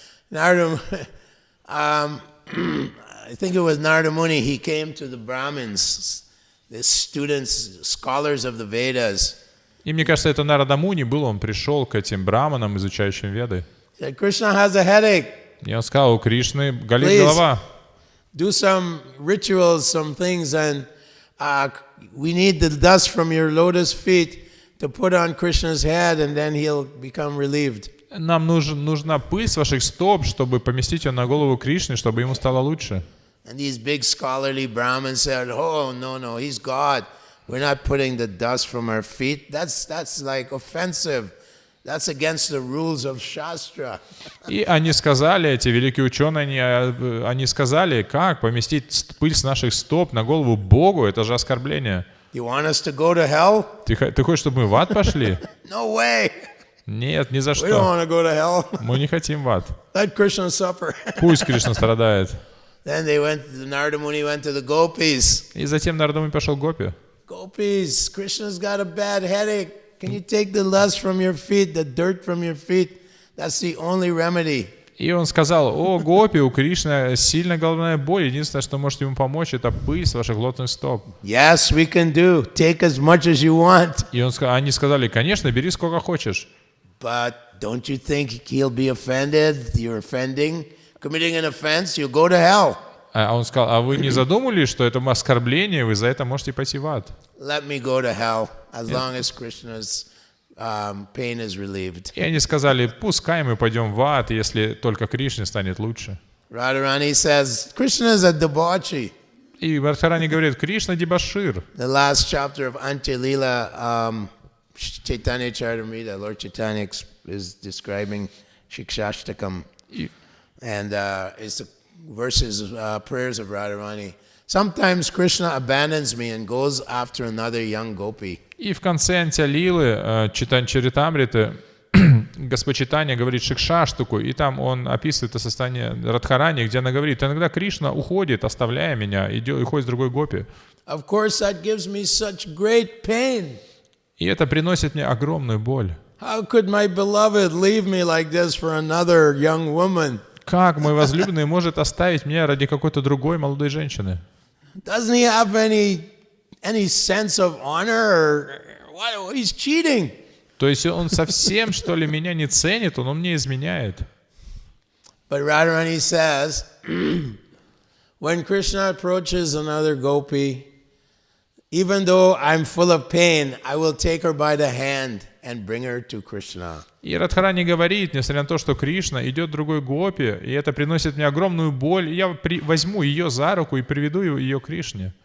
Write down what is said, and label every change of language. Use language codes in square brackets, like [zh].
[en] Narada, I think it was Narada Muni, he came to the Brahmins, the students, scholars of the Vedas. [ru] И мне кажется, это Нарада Муни был, он пришел к этим браманам, изучающим Веды. [en] Said, Krishna has a headache. [ru] И он сказал, у Кришны болит голова. [en] Do some rituals, some things, and we need the dust from your lotus feet to put on Krishna's head, and then he'll become relieved. [ru] Нам нужна пыль с ваших стоп, чтобы поместить ее на голову Кришны, чтобы ему стало лучше. [en] And these big scholarly Brahmins said, oh, no, he's God. We're not putting the dust from our feet. That's like offensive. That's against the rules of Shastra. [ru] И они сказали, эти великие ученые, они сказали, как поместить пыль с наших стоп на голову Богу, это же оскорбление. [en] You want us to go to hell? [ru] Ты хочешь, чтобы мы в ад пошли? [en] No way. [ru] Нет, ни за [en] We don't want [ru] что. [en] to go to hell. [ru] Мы не хотим в ад. [en] Let Krishna suffer. [ru] Пусть Кришна страдает. [en] Then Narada Muni went to the gopis. [ru] И затем Нарада Муни пошел к Гопи. [en] Gopis, Krishna's got a bad headache. Can you take the dust from your feet, the dirt from your feet? That's the only remedy. [ru] И он сказал, о, Гопи, у Кришны сильная головная боль. Единственное, что может ему помочь, это пыль с ваших лотных стоп. [en] Yes, we can do. Take as much as you want. [ru] И они сказали, конечно, бери сколько хочешь. [en] But don't you think he'll be offended? You're offending. Committing an offense, you'll go to hell. [ru] А он сказал, а вы не задумались, что это оскорбление, вы за это можете пойти в ад? [en] Let me go to hell as long as Krishna's pain is relieved. [ru] И они сказали, пускай мы пойдем в ад, если только Кришне станет лучше. [en] Radharani says, Krishna is a debauchee. [ru] И Радхарани говорит, Кришна дебошир. [en] The last chapter of Antya-lila, Chaitanya Charitamrita, Lord Chaitanya is describing Shikshashtakam. And it's the verses, prayers of Radharani. Sometimes Krishna abandons me and goes after another young gopi. [ru] И в конце Антя-лилы Чаритамриты Господь Чайтанья говорит Шикшаштаку, и там он описывает это состояние Радхарани, где она говорит, иногда Кришна уходит, оставляя меня, и уходит с другой гопи. [en] Of course, that gives me such great pain. [ru] И это приносит мне огромную боль. [en] How could my beloved leave me like this for another young woman? [ru] Как мой возлюбленный может оставить меня ради какой-то другой молодой женщины? [en] Doesn't he have any sense of honor, or what? He's cheating. [ru] То есть он совсем, что ли, меня не ценит, он мне изменяет. [en] But Radharani says, when Krishna approaches another gopi, even though I'm full of pain, I will take her by the hand and bring her to Krishna. [ru] И Радхарани говорит, несмотря на то, что Кришна идет другой гопи, и это приносит мне огромную боль, я возьму ее за руку и приведу ее к Кришне.